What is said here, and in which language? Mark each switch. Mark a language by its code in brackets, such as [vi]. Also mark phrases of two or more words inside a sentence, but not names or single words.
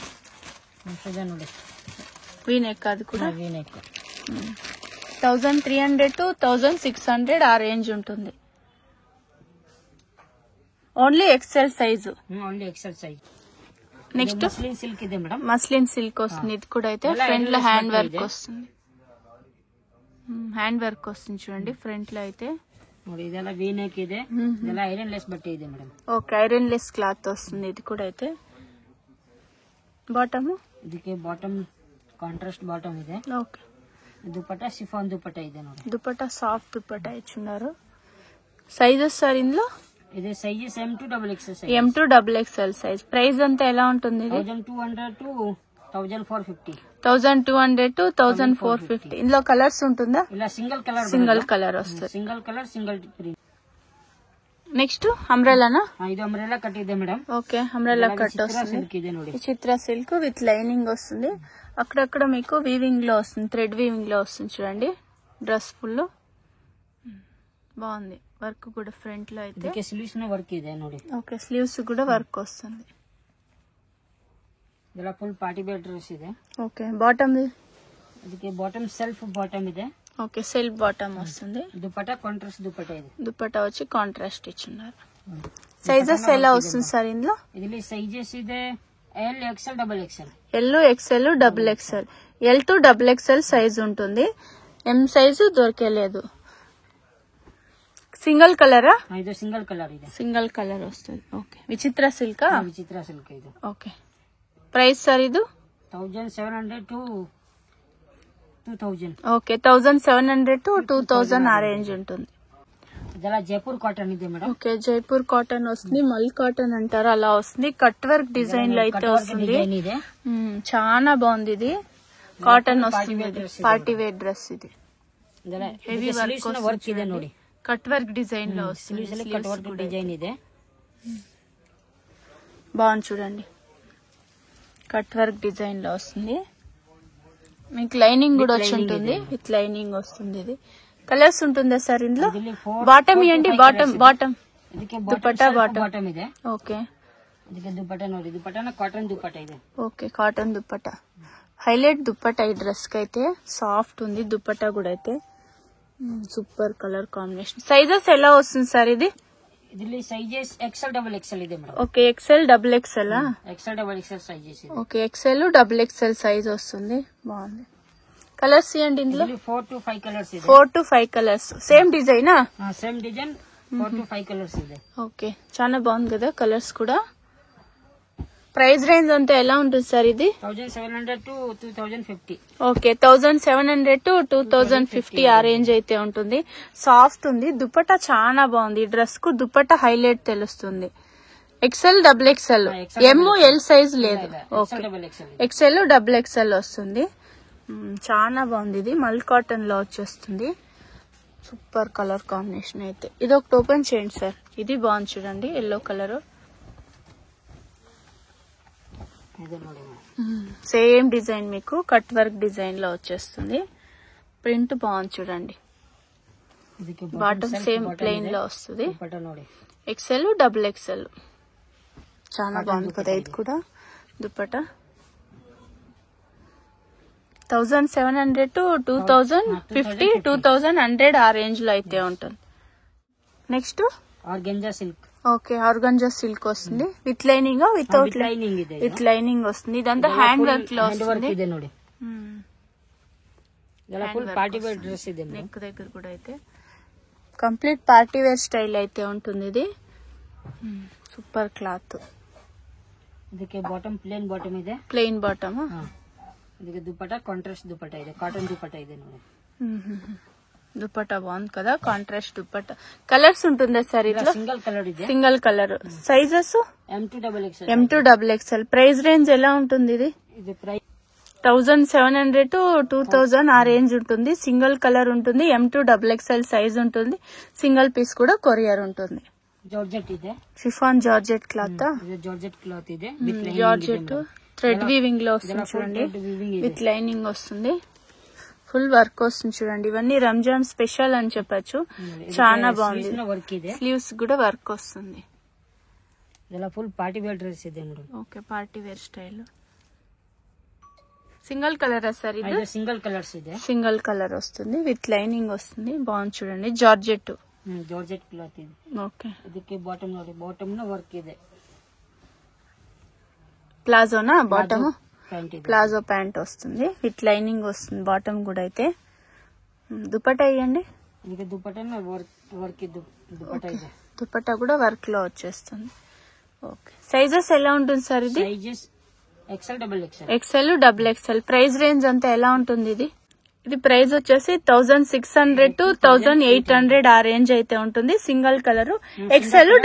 [en] V neck [te] అది కూడా 1300 to 1600 ఆ రేంజ్ ఉంటుంది. [en] only XL size. only XL size. [te] నెక్స్ట్ [en] muslin silk [kn] ಇದೆ మేడం. [en] muslin silk [te] వస్తుంది. ఇది కూడా అయితే ఫ్రంట్ లో [en] hand work [te] వస్తుంది. [en] hand work [te] వస్తుంది చూడండి ఫ్రంట్ లో అయితే. [kn] ನೋಡಿ ಇದೆಲ್ಲ [en] V neck [kn] ಇದೆ. ಇದೆಲ್ಲ [en] iron less [kn] ಬಟ್ಟೆ ಇದೆ ಮೇಡಮ್. [en] okay iron less cloth [te] వస్తుంది. ఇది కూడా అయితే బాటమ్. [kn] ಇದಕ್ಕೆ [en] bottom contrast bottom [kn] ಇದೆ. [te] ఓకే. [kn] దుపట్టా సిఫాన్ దుపట్టా ಇದೆ ನೋಡಿ. [te] దుపట్టా సాఫ్ట్ దుపట్టా ఇచ్చున్నారు. సైజెస్ సార్ ఇందులో ఇది [en] sizes M2 XXL size. M2 XXL size. [te] ప్రైస్ అంతా ఎలా ఉంటుంది? 1200 to 1450. 1200 to 1450. ఇందులో కలర్స్ ఉంటుందా? ఇలా [en] single colour. single colour [te] వస్తుంది. [en] single colour single print. [te] నెక్స్ట్ అంబ్రెలానా? [kn] ఇది [en] umbrella cut [kn] ಇದೆ మేడం. [en] okay umbrella cut [te] వస్తుంది. [kn] సిల్క్ ಇದೆ ನೋಡಿ. [te] చిత్ర సిల్క్ [en] with lining [te] వస్తుంది. అక్కడక్కడ మీకు వీవింగ్ లో వస్తుంది. [en] thread weaving [te] లో వస్తుంది చూడండి. [en] dress full [te] బాగుంది. వర్క్ కూడా ఫ్రంట్ లో అయితే. [kn] ಇದಕ್ಕೆ ಸ್ಲೀವ್ಸ್ ನ ವರ್ಕ್ ಇದೆ ನೋಡಿ. [en] okay sleeves [te] కూడా వర్క్ వస్తుంది. [kn] ಇದೆಲ್ಲ [en] full party wear dress [kn] ಇದೆ. [en] okay bottom. [kn] ಇದಕ್ಕೆ [en] bottom self bottom [kn] ಇದೆ. [en] okay self bottom వస్తుంది. [kn] దుపట్టా కాంట్రాస్ట్ దుపట్టా ಇದೆ. [te] దుపట్టా వచ్చి కాంట్రాస్ట్ ఇచ్చున్నారు. సైజెస్ ఎలా వస్తుంది సార్ ఇందులో? [kn] ಇದರಲ್ಲಿ సైజెస్ ಇದೆ L XL XXL. [en] L XL XXL. L2 XXL size [te] ఉంటుంది. [en] M size [te] దొరికేలేదు. [en] single colour? [kn] ಇದು [en] single colour [kn] ಇದೆ. [en] single colour [te] వస్తుంది. ఓకే విచిత్ర సిల్క్. [kn] విచిత్ర సిల్క్ ಇದು. [en] okay price sir [te] ఇది 1700 to 2000. ఓకే 1700 to 2000 ఆ రేంజ్ ఉంటుంది. [kn] ಇದೆಲ್ಲ జైపూర్ కాటన్ ಇದೆ మేడం. [te] ఓకే జైపూర్ కాటన్ వస్తుంది. [en] mull cotton [te] అంటారు అలా వస్తుంది. [en] cut work design [te] లో అయితే వస్తుంది. చాలా బాగుంది. ఇది కాటన్ వస్తుంది. [en] party wear dress [te] ఇది. [en] heavy work [kn] ಇದೆ ನೋಡಿ. [en] cut work design [te] లో వస్తుంది. [en] cut work design [kn] ಇದೆ. [te] బాగుంది చూడండి. [en] cut work design [te] లో వస్తుంది. మీకు లైనింగ్ కూడా వచ్చి ఉంటుంది. [en] with lining [te] వస్తుంది. ఇది కలర్స్ ఉంటుందా సార్ ఇందులో? బాటమ్ ఏంటి? బాటమ్ దుపట్టా [kn] బాటమ్ ಇದೆ. [te] ఓకే [kn] ಇದಕ್ಕೆ ದುಪಟ್ಟಾ ನೋಡಿ. ದುಪಟ್ಟಾನ కాటన్ దుపట్టా ಇದೆ. [te] ఓకే కాటన్ దుపట్టా. హైలైట్ దుపట్టా ఈ డ్రెస్ కి అయితే. సాఫ్ట్ ఉంది దుపట్టా కూడా అయితే. [en] super colour combination. [te] సైజెస్ ఎలా వస్తుంది సార్ ఇది? [kn] ಇದರಲ್ಲಿ [en] sizes XL XXL [kn] ಇದೆ ಮೇಡಮ್. [en] okay XL XXL. [kn] XL XXL సైజెస్ ಇದೆ. [en] okay XL XXL size [te] వస్తుంది. బాగుంది. కలర్స్ ఏంటి ఇందులో? [kn] 4 to 5 కలర్స్ ಇದೆ. [te] 4 to 5 కలర్స్. [en] same design? same design [kn] 4 to 5 కలర్స్ ಇದೆ. [te] ఓకే చాలా బాగుంది కదా కలర్స్ కూడా. [en] price range [te] అంతా ఎలా ఉంటుంది సార్ ఇది? 1700 to 2050. ఓకే 1700 to 2050 ఆ రేంజ్ అయితే ఉంటుంది. సాఫ్ట్ ఉంది. దుపట్టా చాలా బాగుంది. డ్రెస్ కు దుపట్టా హైలైట్ తెలుస్తుంది. XL XXL. [en] ML size [te] లేదు. [en] okay XL XXL [te] వస్తుంది. చాలా బాగుంది. ఇది [en] mull cotton [te] లో వచ్చేస్తుంది. [en] super colour combination [te] అయితే. ఇది ఒకటి ఓపెన్ చేయండి సార్. ఇది బాగుంది చూడండి, [en] yellow colour. [kn] ಇದೆ ನೋಡಿ [en] same design [te] మీకు [en] cut work design [te] లో వచ్చేస్తుంది. ప్రింట్ బాగుంది చూడండి. [kn] ಇದಕ್ಕೆ [en] bottom same plain [te] లో వస్తుంది. [kn] ದುಪ್ಪಟ್ಟ ನೋಡಿ [en] XL double XL. [te] చాలా బాగుంది కదా ఇది కూడా. దుప్పట 1700 to 2050, 2100 ఆ రేంజ్ లో అయితే ఉంటుంది. నెక్స్ట్ [en] organza silk. okay, organza silk [te] వస్తుంది. [en] with lining without [kn] ಲೈನಿಂಗ್ ಇದೆ. [en] with lining [te] వస్తుంది. ఇదంతా [en] hand work [te] లో [en] hand work [te] వస్తుంది. [kn] ಇದೆ ನೋಡಿ. ಇದೆಲ್ಲ [en] full party wear dress [kn] ಇದೆ. [te] నెక్ దగ్గర కూడా అయితే [en] complete party wear style [te] అయితే ఉంటుంది ఇది. [en] super cloth. [kn] ಇದಕ್ಕೆ [en] bottom plain bottom [kn] ಇದೆ. [en] plain bottom. [kn] ಇದಕ್ಕೆ ದುಪ್ಪಟ್ಟ ಕಾಂಟ್ರಾಸ್ಟ್ ದುಪ್ಪಟ್ಟ ಇದೆ. ಕಾಟನ್ ದುಪ್ಪಟ್ಟ ಇದೆ ನೋಡಿ. [te] దుపట్టా బాగుంది కదా, కాంట్రాస్ట్ దుపట్టా. కలర్స్ ఉంటుందా సార్ ఇట్లా? [en] single colour [kn] ಇದೆ. [en] single colour. sizes M2XXL. [te] M2XXL. [en] price range [te] ఎలా ఉంటుంది ఇది? ఇది ప్రైస్ 1700 to 2000 ఆ రేంజ్ ఉంటుంది. [en] single colour [te] ఉంటుంది. [en] M2XXL size [te] ఉంటుంది. [en] single piece [te] కూడా కొరియర్ ఉంటుంది. [kn] ಜಾರ್ಜೆಟ್ ಇದೆ. [en] chiffon georgette cloth. [kn] ಇದು [en] georgette cloth [kn] ಇದೆ. [en] georgette thread weaving [te] లో వస్తుంది చూడండి. [en] with lining [te] వస్తుంది. [en] full work [te] వస్తుంది చూడండి. ఇవన్నీ రంజాన్ స్పెషల్ అని చెప్పచ్చు. చాలా బాగుంది. [kn] ವರ್ಕ್ ಇದೆ. [te] స్లీవ్స్ కూడా వర్క్ వస్తుంది. [kn] ಇದೆಲ್ಲ [en] full party wear dress [kn] ಇದೆ ನೋಡಿ. [en] okay, party wear style. single colour sir [te] ఇది? [kn] ಇದು [en] single colours [kn] ಇದೆ. [en] single colour [te] వస్తుంది. [en] with lining [te] వస్తుంది. బాగుంది చూడండి. జార్జెట్. [en] georgette cloth [kn] ಇದೆ. [te] ఓకే, [kn] ಇದಕ್ಕೆ ಬಾಟಮ್ ನೋಡಿ. ಬಾಟಮ್ ನ ವರ್ಕ್ ಇದೆ. [te] ప్లాజోనా బాటమ్? [kn] ಪ್ಯಾಂಟ್ ಇದೆ. [en] palazzo pant [te] వస్తుంది. [en] with lining [te] వస్తుంది. బాటమ్ కూడా అయితే. దుపట్టా వేయండి. [kn] ಇದಕ್ಕೆ ದುಪ್ಪಟ್ಟನ ವರ್ಕ್ ಇದ್ದು ದುಪ್ಪಟ್ಟ ಇದೆ. [te] దుపట్టా కూడా వర్క్ లో వచ్చేస్తుంది. ఓకే, సైజెస్ ఎలా ఉంటుంది సార్ ఇది? [en] sizes XL, [te] XL, XXL. [en] price range [te] అంతా ఎలా ఉంటుంది ఇది? ఇది ప్రైస్ వచ్చేసి 1600 to 1800 ఆ రేంజ్ అయితే ఉంటుంది. [en] single colour. XL, XXL.